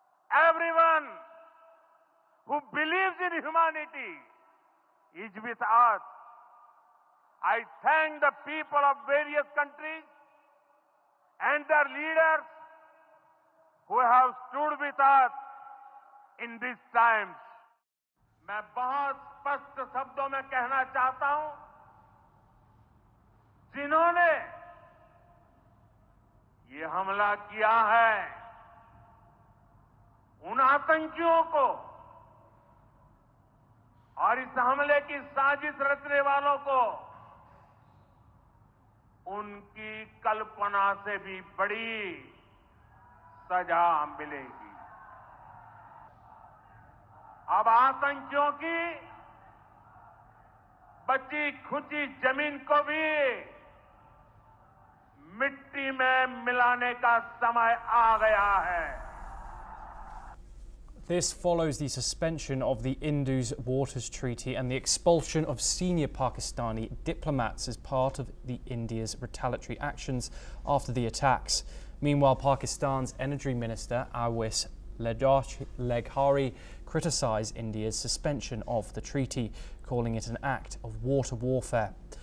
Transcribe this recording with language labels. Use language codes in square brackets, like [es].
[en] Everyone who believes in humanity is with us. I thank the people of various countries and their leaders who have stood with us in these times. [hi] मैं बहुत स्पष्ट शब्दों में कहना चाहता हूं, जिन्होंने ये हमला किया है, उन आतंकियों को और इस हमले की साजिश रचने वालों को उनकी कल्पना से भी बड़ी सजा मिलेगी। अब आतंकियों की बची खुची जमीन को भी मिट्टी में मिलाने का समय आ गया है। [en] This follows the suspension of the Indus Waters Treaty and the expulsion of senior Pakistani diplomats as part of India's retaliatory actions after the attacks. Meanwhile, Pakistan's Energy Minister Awais Leghari criticised India's suspension of the treaty, calling it an act of water warfare.